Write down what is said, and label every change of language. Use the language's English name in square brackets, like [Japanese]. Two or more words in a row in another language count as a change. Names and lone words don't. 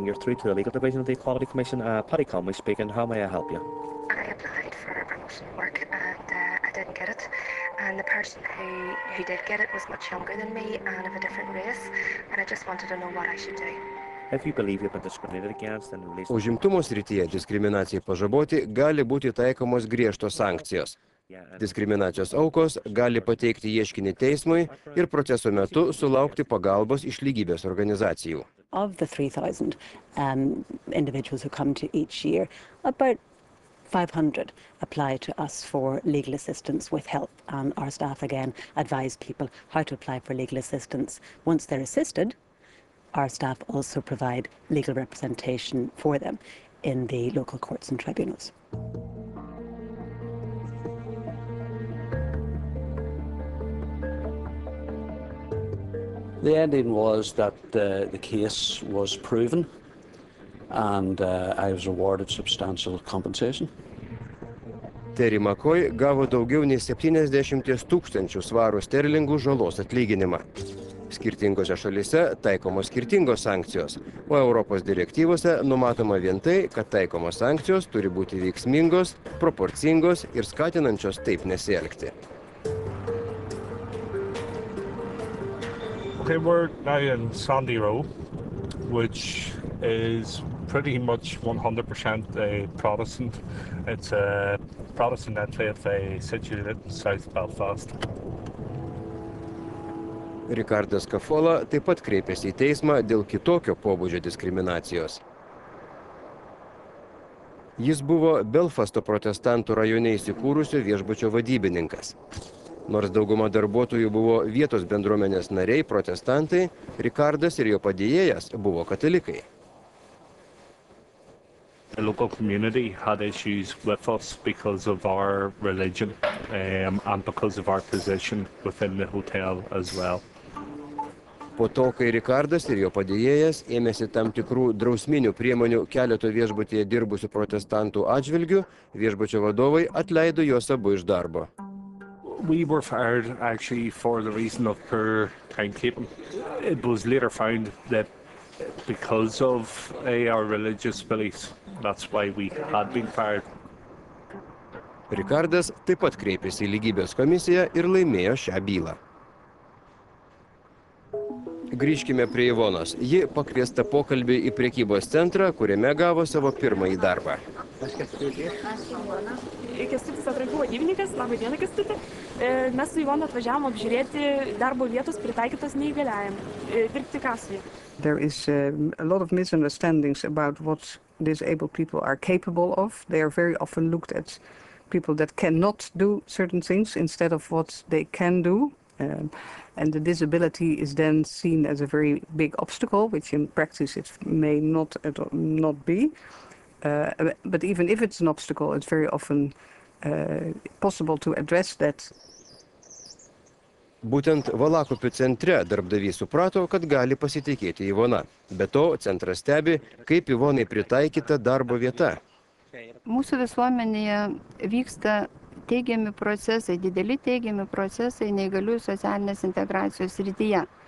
[English] You're through to the Legal Division of the Equality Commission. Paddy Conway speaking. How may I help you? I applied for promotion work and I didn't get it. And the person who did get it was much younger than me and of a different race. And I just wanted to know what I should do. If you believe you've been discriminated against and released... [Lithuanian] Užimtumo srityje diskriminacijai pažaboti gali būti taikomos griežtos sankcijos. Diskriminacijos aukos gali pateikti ieškinį teismui ir proceso metu sulaukti pagalbos iš lygybės organizacijų. [English] Of the 3,000 individuals who come to each year, about 500 apply to us for legal assistance with help, and our staff again advise people how to apply for legal assistance. Once they're assisted, our staff also provide legal representation for them in the local courts and tribunals. The ending was that the case was proven and I was awarded substantial compensation. [Lithuanian] Terry McCoy gavo daugiau nei 70 000 svarų sterlingų žalos atlyginimą. Skirtingose šalyse taikomos skirtingos sankcijos, o Europos direktyvose numatoma vien tai, kad taikomos sankcijos turi būti veiksmingos, proporcingos ir skatinančios taip nesielgti. [English] Okay, we're now in Sandy Row, which is pretty much 100% Protestant. It's a Protestant enclave situated in South Belfast. [Lithuanian] Rikardas Kafola taip pat kreipėsi į teismą dėl kitokio pobūdžio diskriminacijos. Jis buvo Belfasto protestantų rajone įsikūrusio viešbučio vadybininkas. Nors dauguma darbuotojų buvo vietos bendruomenės nariai, protestantai, Rikardas ir jo padėjėjas buvo katalikai. [English] The local community had issues with us because of our religion and because of our position within the hotel as well. [Lithuanian] Po to, kai Rikardas ir jo padėjėjas ėmėsi tam tikrų drausminių priemonių keleto viešbutyje dirbusių protestantų atžvilgių, viešbučio vadovai atleido juos abu iš darbo. [English] We were fired actually for the reason of poor timekeeping. It was later found that because of our religious beliefs, that's why we had been fired. [Lithuanian] Rikardas taip pat kreipėsi į lygybės komisiją ir laimėjo šią bylą. Grįžkime prie Ivonos. Ji pakviesta pokalbį į prekybos centrą, kuriame gavo savo pirmąjį darbą. Kęstutis atrankų vadybininkas, labai diena Kęstuti. Mes su Ivona atvažiavom apžiūrėti darbo vietos pritaikytos neįgaliajam, dirbti kasoje. [English] There is a lot of misunderstandings about what disabled people are capable of. They are very often looked at people that cannot do certain things instead of what they can do. And the disability is then seen as a very big obstacle, which in practice it may not be. But even if it's an obstacle, it's very often possible to address that. [Lithuanian] Būtent Valakupių centre darbdavys suprato, kad gali pasitikėti Ivona. Be to, centras stebi, kaip Ivonai pritaikyta darbo vieta. Mūsų visuomenėje vyksta teigiami procesai, dideli teigiami procesai neįgaliųjų socialinės integracijos srityje.